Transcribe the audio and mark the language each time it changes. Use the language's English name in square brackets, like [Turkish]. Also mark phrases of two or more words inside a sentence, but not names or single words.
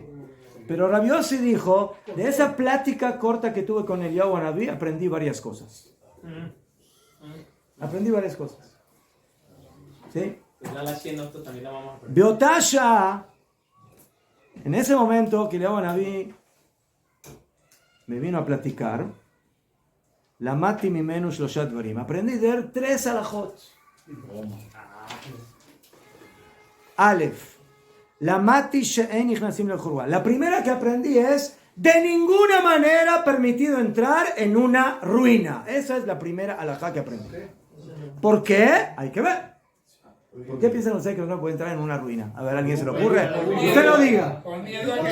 [Spanish] Pero Rabbi Yossi dijo, de esa plática corta que tuve con Eliyahu Hanabí, aprendí varias cosas. ¿Sí? Pues la 100 nosotros también la vamos a aprender. Beotasha, en ese momento que Eliyahu Anabí me vino a platicar, [Hebrew] למדתי ממנו שלושה דברים. [Spanish] Aprendí de él 3 alajot. [Hebrew] אלף, למדתי שאין נכנסים לחורבה. [Spanish] La primera que aprendí es de ninguna manera permitido entrar en una ruina. Esa es la primera alajá que aprendí. ¿Por qué? Hay que ver. ¿Por qué piensan ustedes que uno puede entrar en una ruina? A ver, ¿a alguien se le ocurre? Usted lo diga. Con miedo a que